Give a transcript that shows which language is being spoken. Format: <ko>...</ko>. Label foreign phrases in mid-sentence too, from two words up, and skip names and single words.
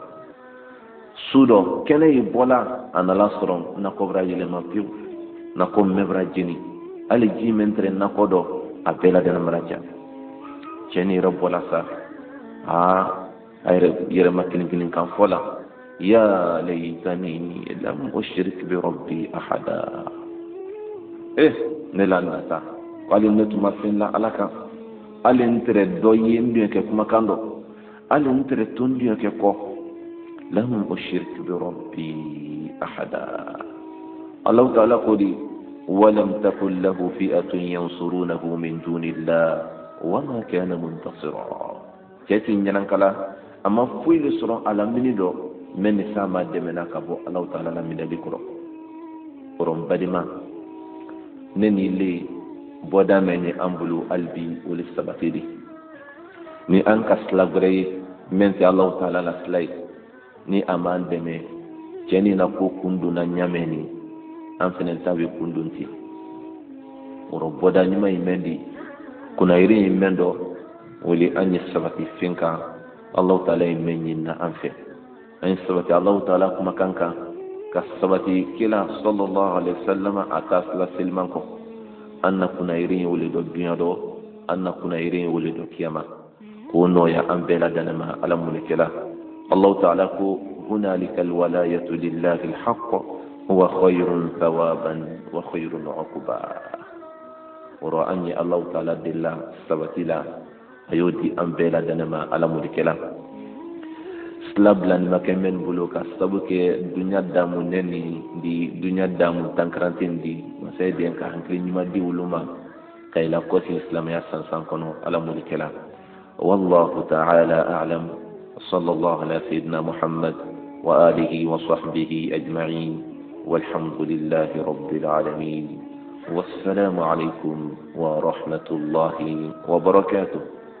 <bm>Su dɔ kɛnɛ y'i bɔla a nana sɔrɔ nakɔ bɛra yɛlɛma pewu, nakɔ mɛn bɛra jeni, hali ji min tɛrɛ nakɔ dɔ a bɛɛ la dɛnɛmara ja. Cɛni yɛrɛ bɔla sa, a yɛrɛ ma kelen kelen kan fɔ la,</bm> <ar>يا ليتني لم أشرك بربي أحدا.</ar> <bm>Ne la nata hali ne tun ma fɛn la Ala kan, hali n tɛrɛ dɔ ye n denkɛ kumakan dɔ, hali n tɛrɛ to n denkɛ kɔ.</bm> <ar>لم أشرك بربي أحدا.</ar> <bm>Allahu Taala ko di</bm> <ar>ولم تكن له فئة ينصرونه من دون الله وما كان منتصرا.</ar> <bm>Cɛti ɲanankala a ma foyi le sɔrɔ a la mini dɔ mɛ ni sa ma dɛmɛna ka bɔ Alahu Taala la minɛli kɔrɔ. Kɔrɔ n balima, ne ni le bɔda mɛ ni an bolo hali bi o le sabati de. Ni an ka sila wɛrɛ ye min tɛ Alahu Taala la sila ye, ni a m'an dɛmɛ cɛni na ko kun donna ɲamɛ ni an fɛnɛ ta bɛ kun don ten. Kɔrɔ bɔda ɲuman ye mɛn di, kunnayiri ye mɛn dɔ, o le an ye sabati fɛn kan Alahu Taala ye mɛn ɲini na an fɛ. An ye sabati Alahu Taala kumakan kan, ka sabati kira</bm> <ar>صلى الله عليه وسلم</ar> <bm>a ta sila seliman kɔ. An na kunnayiri ye o le dɔ dunya dɔ, an na kunnayiri ye o le dɔ kiyama. K'o nɔya an bɛɛ la dɛnɛma Ala mulikɛla. Allahu Taala ko</bm> <ar>هنالك الولاية لله الحق هو خير ثوابا وخير عقبا.</ar> <bm>Oro an ye Allahu Taala dela sabati la, a y'o di an bɛɛ la dɛnɛma Ala mulikɛla. Sila bila ni ma kɛ mɛn bolo ka sabu kɛ dunya damu nɛni di, dunya damu tankaranten di, masaya den ka hankili ɲuman di olu ma ka ila kɔsi silamɛya sansan kɔnɔ Ala mulikɛla.</bm> <ar>والله تعالى أعلم. صلى الله على سيدنا محمد وآله وصحبه أجمعين والحمد لله رب العالمين والسلام عليكم ورحمة الله وبركاته.</ar>